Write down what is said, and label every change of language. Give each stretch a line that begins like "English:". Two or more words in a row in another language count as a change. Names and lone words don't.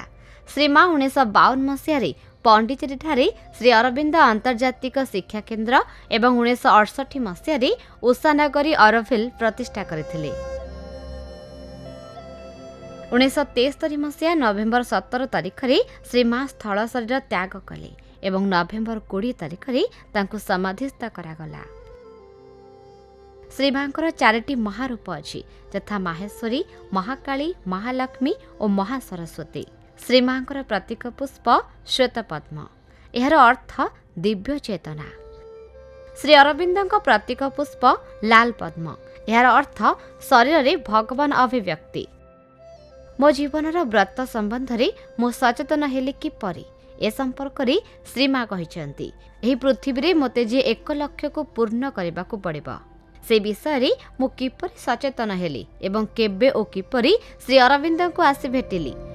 Odia: ଶ୍ରୀମା 1952 ମସିହା ପଣ୍ଡିଚେରୀ ଠାରେ ଶ୍ରୀ ଅରବିନ୍ଦ ଆନ୍ତର୍ଜାତିକ ଶିକ୍ଷା କେନ୍ଦ୍ର ଏବଂ 1968 ମସିହା ଉଷାନଗରୀ ଅରୋଭିଲ ପ୍ରତିଷ୍ଠା କରିଥିଲେ। 1973 ମସିହା ନଭେମ୍ବର 17 ତାରିଖ ରେ ଶ୍ରୀମା ସ୍ଥୂଳ ଶରୀର ତ୍ୟାଗ କଲେ ଏବଂ ନଭେମ୍ବର 20 ତାରିଖ ରେ ତାଙ୍କୁ ସମାଧିସ୍ଥ କରାଗଲା। ଶ୍ରୀମାଙ୍କର 4ଟି ମହାରୂପ ଅଛି ଯଥା ମାହେଶ୍ୱରୀ, ମହାକାଳୀ, ମହାଲକ୍ଷ୍ମୀ ଓ ମହାସରସ୍ୱତୀ। ଶ୍ରୀମାଙ୍କର ପ୍ରତୀକ ପୁଷ୍ପ ଶ୍ୱେତ ପଦ୍ମ। ଯାହାର ଅର୍ଥ ଦିବ୍ୟ ଚେତନା। ଶ୍ରୀ ଅରବିନ୍ଦ ପ୍ରତୀକ ପୁଷ୍ପ ଲାଲ ପଦ୍ମ। ଯାହାର ଅର୍ଥ ଶରୀର ରେ ଭଗବାନ ଅଭିବ୍ୟକ୍ତି। ମୋ ଜୀବନର ବ୍ରତ ସମ୍ବନ୍ଧ ରେ ମୋ ସଚେତନ ହେଲି କିପରି ଏ ସମ୍ପର୍କ ରେ ଶ୍ରୀମା କହିଛନ୍ତି ଏହି ପୃଥିବୀ ରେ ମତେ ଯେ 1 ଲକ୍ଷ୍ୟ କୁ ପୂର୍ଣ୍ଣ କରିବାକୁ ପଡ଼ିବ ସେ ବିଷୟ ରେ ମୋ କିପରି ସଚେତନ ହେଲି ଏବଂ କେବେ ଓ କିପରି ଶ୍ରୀ ଅରବିନ୍ଦ କୁ ଆସି ଭେଟିଲି।